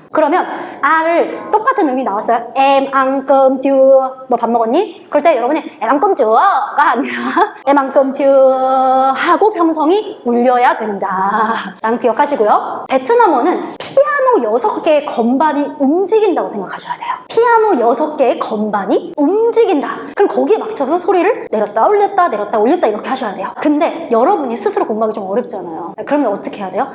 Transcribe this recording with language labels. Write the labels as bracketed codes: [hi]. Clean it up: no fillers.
[ko] 그러면 아를 똑같은 음이 나왔어요. [vi] Em ăn cơm chưa? [ko] 너 밥 먹었니? 그럴 때 여러분이 [vi] Em ăn cơm chur [ko] 가 아니라 [vi] Em ăn cơm chưa? [ko] 하고 평성이 울려야 된다 라는 기억하시고요. 베트남어는 피아노 6개의 건반이 움직인다고 생각하셔야 돼요. 피아노 6개의 건반이 움직인다. 그럼 거기에 맞춰서 소리를 내렸다 올렸다 내렸다 올렸다 이렇게 하셔야 돼요. 근데 여러분이 스스로 공부하기 좀 어렵잖아요. 그러면 어떻게 해야 돼요?